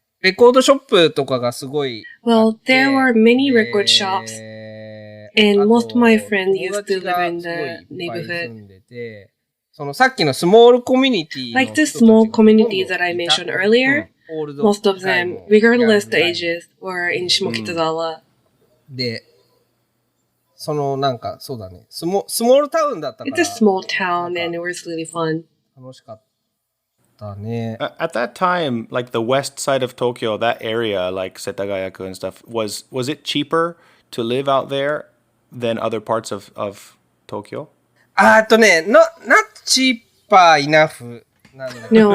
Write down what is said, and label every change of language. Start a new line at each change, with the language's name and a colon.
Japanese: レコードショップとかがすごい。
English: Well, there were many record shops, and most of my friends used to live in the neighborhood.
Japanese: そのさっきのスモールコミュニティ
English: Like the small communities that I mentioned earlier, most of them, regardless the ages, were in Shimokitazawa.
Japanese: で、そのなんかそうだね。スモールタウンだったから。
English: It's a small town and it was really fun.
Japanese: 楽しかった。たね。
English: At that time, like the west side of Tokyo, that area, like Setagayaku and stuff, was it cheaper to live out there than other parts of Tokyo?
Japanese: ね、
English: not cheaper enough
Japanese: なんだけど。